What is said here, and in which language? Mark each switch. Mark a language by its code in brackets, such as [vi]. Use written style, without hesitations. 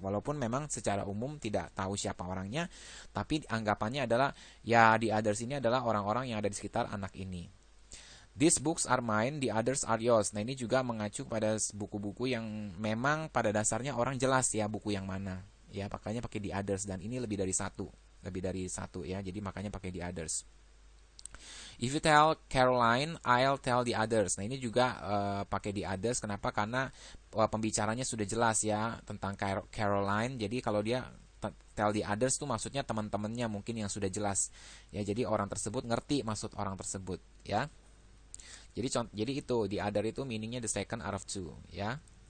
[id] Walaupun memang secara umum tidak tahu siapa orangnya, tapi anggapannya adalah ya the others ini adalah orang-orang yang ada di sekitar anak ini. [en] These books are mine, the others are yours. [id] Nah, ini juga mengacu pada buku-buku yang memang pada dasarnya orang jelas ya buku yang mana. Ya, makanya pakai the others, dan ini lebih dari satu. Lebih dari satu ya. Jadi makanya pakai the others. [en] If you tell Caroline, I'll tell the others. [id] Nah, ini juga pakai the others. Kenapa? Karena pembicaranya sudah jelas ya tentang Caroline. Jadi kalau dia tell the others tuh maksudnya teman-temannya mungkin yang sudah jelas. Ya, jadi orang tersebut ngerti maksud orang tersebut ya. Jadi itu the other itu meaningnya [en] the second out of two [id] ya.